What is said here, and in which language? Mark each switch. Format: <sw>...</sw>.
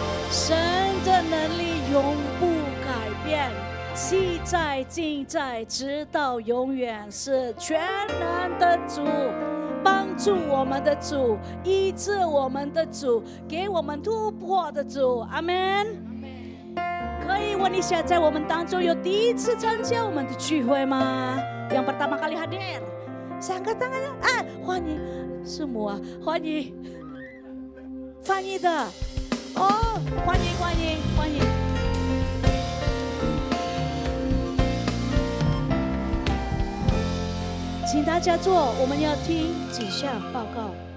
<zh>神的能力永不改变，昔在今在直到永远，是全能的主，帮助我们的主，医治我们的主，给我们突破的主。阿们。可以问一下，在我们当中有第一次参加我们的聚会吗？</zh> <id>Yang pertama kali hadir, saya angkat tangannya.</id> <zh>欢迎semua， 欢迎翻译的。哦，欢迎欢迎欢迎！请大家坐，我们要听几项报告。</zh>